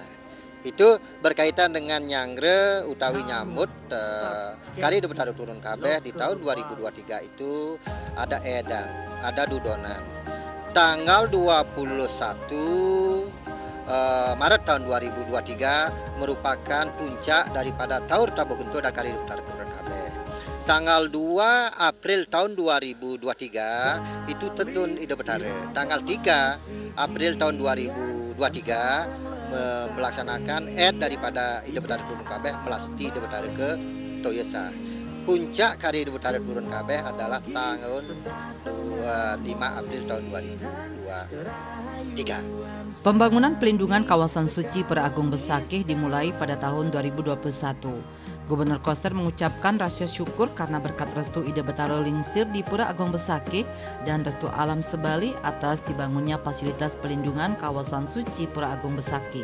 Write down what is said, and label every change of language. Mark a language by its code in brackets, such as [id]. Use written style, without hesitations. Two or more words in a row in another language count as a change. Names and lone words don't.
[id] Itu berkaitan dengan [ban] nyangre utawi nyambut [id] kali Ide Betara Turun Kabeh di tahun 2023 itu ada edan, ada dudonan. Tanggal 21 Maret tahun 2023 merupakan puncak daripada Taur Tabogento dan Kari Ide Betara Turun Kabeh. Tanggal 2 April tahun 2023 itu Tetun Ide Betara. Tanggal 3 April tahun 2023 melaksanakan daripada Ide Betara Turun Kabeh melasti Ide Betara ke Toyesa. Puncak Kari Ide Betara Turun Kabeh adalah tahun 5 April tahun 2023. Pembangunan pelindungan kawasan suci Pura Agung Besakih dimulai pada tahun 2021. Gubernur Koster mengucapkan rasa syukur karena berkat restu Ide Betara Lingsir di Pura Agung Besakih dan restu alam sebali atas dibangunnya fasilitas pelindungan kawasan suci Pura Agung Besakih.